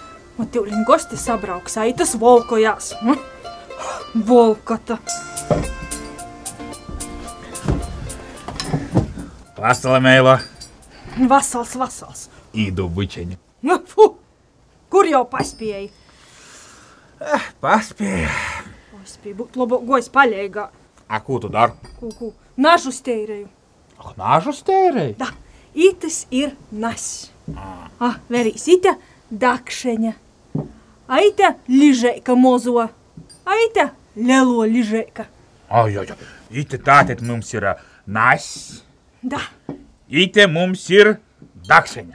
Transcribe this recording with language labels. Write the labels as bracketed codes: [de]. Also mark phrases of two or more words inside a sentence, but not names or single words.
[ltg] Un tīvliņ gosti sabrauks, aitas volkojās. Volkota. Vasala, Meila. Vasals. Īdu bučeņu. Fu! Kur jau paspēji? Paspēju. Paspēji, būt labāk gojs paļeigā. A, ko tu dari? Ko? Nažu steireju. Ah, nažu steireju? Da, itas ir nas. Verīs, ita dakšeņa. Aita ližeika mozo. Aita lelo ližeika. Ai. Ite tātad mums ir nas. Da. Ite mums ir dakšeņa.